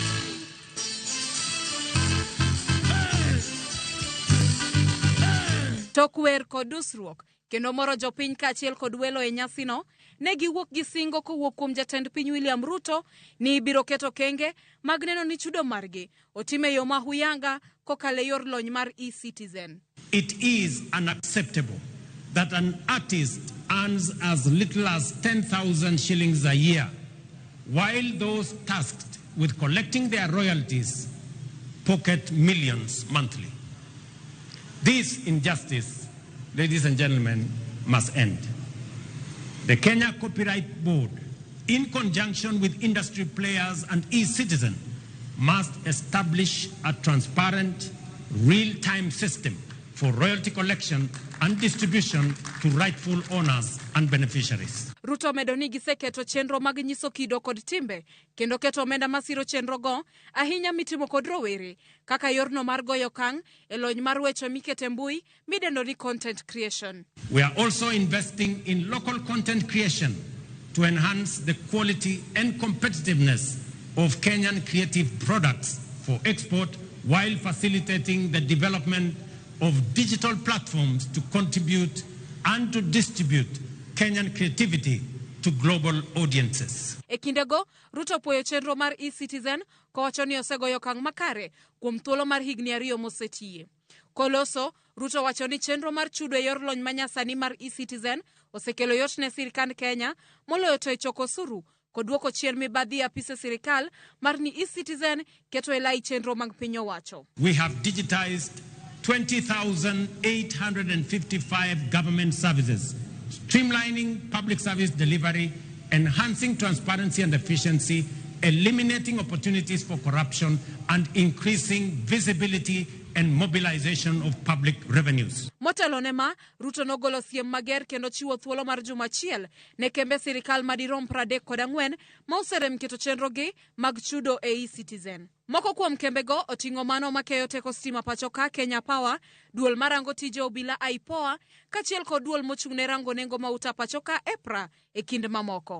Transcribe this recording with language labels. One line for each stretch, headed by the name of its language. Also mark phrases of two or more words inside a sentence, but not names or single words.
Luo (Kenya and Tanzania): Tok wer kod dusruok kendo moro jopiny kaachiel kod welo e nyasino ne giwuok gi singo kowuok kuom jatend piny William Ruto ni ibiro keto kenge mag neno ni chudo margi otime yo mahuyanga kokale yor lony mar e-Citizen.
English: It is unacceptable that an artist earns as little as 10,000 shillings a year, while those tasked with collecting their royalties pocket millions monthly. This injustice, ladies and gentlemen, must end. The Kenya Copyright Board, in conjunction with industry players and e-Citizen, must establish a transparent, real-time system for royalty collection and distribution to rightful owners and beneficiaries.
Luo (Kenya and Tanzania): Ruto medo ni giseketo chenro mag nyiso kido kod timbe kendo keto omenda masiro chenro go ahinya mitimo kod rowere kaka yorno mar goyo kang' e lony mar weche mikete mbui midendo ni
English: content creation. We are also investing in local content creation to enhance the quality and competitiveness of Kenyan creative products for export while facilitating the development of digital platforms to contribute and to distribute Kenyan creativity to global audiences.
Luo (Kenya and Tanzania): E kindego, Ruto puoyo chenro mar e-Citizen kowacho ni osegoyo kang' makare kuom thuolo mar higni 2 mosetiye. Koloso, Ruto wacho ni chenro mar chudo e yor lony manyasani mar e-Citizen osekelo yot ne sirikand Kenya moloyo to e choko osuru kod duoko chien mibadhi e apise sirikal mar ni e-Citizen keto e lai chenro mag piny owacho.
English: We have digitized 20,855 government services, streamlining public service delivery, enhancing transparency and efficiency, eliminating opportunities for corruption, and increasing visibility and mobilization of public revenues.
Luo (Kenya and Tanzania): Motelo ne ma, Ruto nogolo siem mager kendo chiwo thuolo mar juma achiel ne kembe sirikal madirom 34 ma oserem keto chenro gi mag chudo e e-Citizen. Moko kuom kembego oting'o mano makeyo teko stima pacho ka Kenya Power, duol marango tije obila IPOA, kachiel kod duol mochung'ne rango nengo mauta pacho ka EPRA e kind mamoko.